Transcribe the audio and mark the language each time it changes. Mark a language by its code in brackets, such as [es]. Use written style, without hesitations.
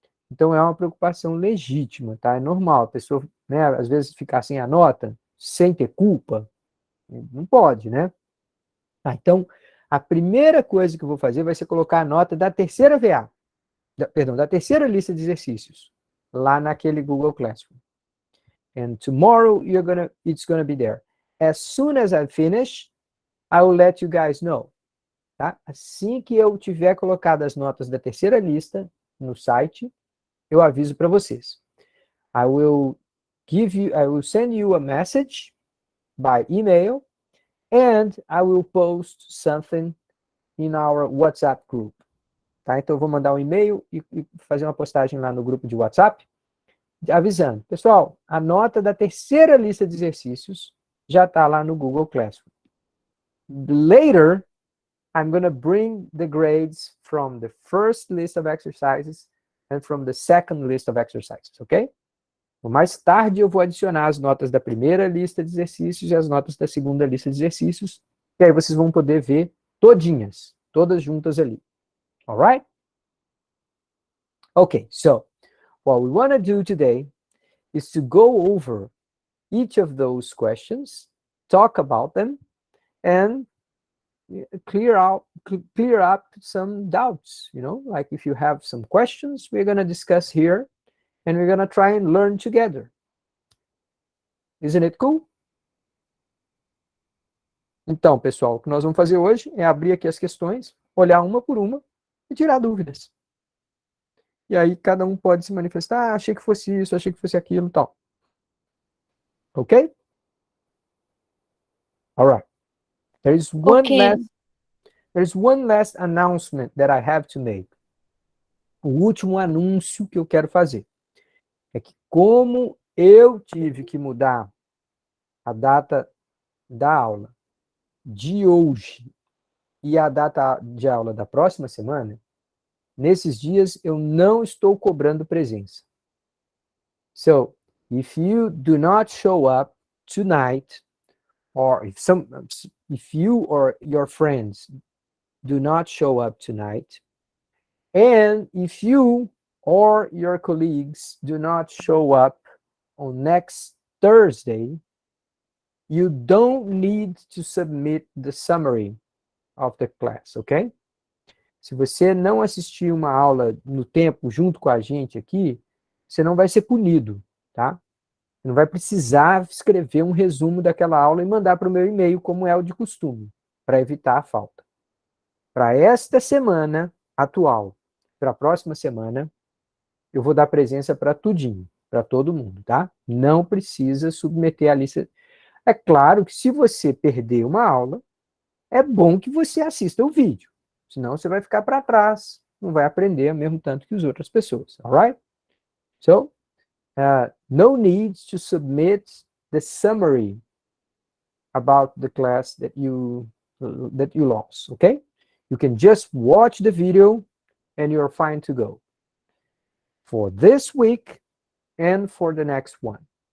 [pt] Então, é uma preocupação legítima, tá? É normal. A pessoa, né, às vezes, ficar sem a nota, sem ter culpa. Não pode, né? Então, a primeira coisa que eu vou fazer vai ser colocar a nota da terceira VA. Da terceira lista de exercícios. Lá naquele Google Classroom. [en] And tomorrow, it's gonna be there. As soon as I finish, I will let you guys know. [pt] Tá? Assim que eu tiver colocado as notas da terceira lista no site, eu aviso para vocês. [en] I will send you a message by email, and I will post something in our WhatsApp group. [pt] Tá? Então, eu vou mandar um e-mail e fazer uma postagem lá no grupo de WhatsApp, avisando. Pessoal, a nota da terceira lista de exercícios já está lá no Google Classroom. [en] Later, I'm going to bring the grades from the first list of exercises and from the second list of exercises, ok? [pt] Mais tarde eu vou adicionar as notas da primeira lista de exercícios e as notas da segunda lista de exercícios, e aí vocês vão poder ver todinhas, todas juntas ali. [en] Alright? Okay, so what we want to do today is to go over each of those questions, talk about them, and clear up some doubts, like if you have some questions, we're going to discuss here, and we're going to try and learn together. Isn't it cool? [pt] Então, pessoal, o que nós vamos fazer hoje é abrir aqui as questões, olhar uma por uma e tirar dúvidas. E aí cada um pode se manifestar, achei que fosse isso, achei que fosse aquilo e tal. Ok? [en] All right. There's one last announcement that I have to make. [pt] O último anúncio que eu quero fazer é que, como eu tive que mudar a data da aula de hoje e a data de aula da próxima semana, nesses dias eu não estou cobrando presença. [en] So, if you do not show up tonight, or if you or your friends do not show up tonight, and if you or your colleagues do not show up on next Thursday, you don't need to submit the summary of the class, ok? [pt] Se você não assistir uma aula no tempo junto com a gente aqui, você não vai ser punido, tá? Você não vai precisar escrever um resumo daquela aula e mandar para o meu e-mail, como é o de costume, para evitar a falta. Para esta semana atual, para a próxima semana, eu vou dar presença para tudinho, para todo mundo, tá? Não precisa submeter a lista. É claro que se você perder uma aula, é bom que você assista o vídeo, senão você vai ficar para trás, não vai aprender mesmo tanto que as outras pessoas, alright? [en] So, no need to submit the summary about the class that you lost, okay? You can just watch the video and you're fine to go for this week and for the next one.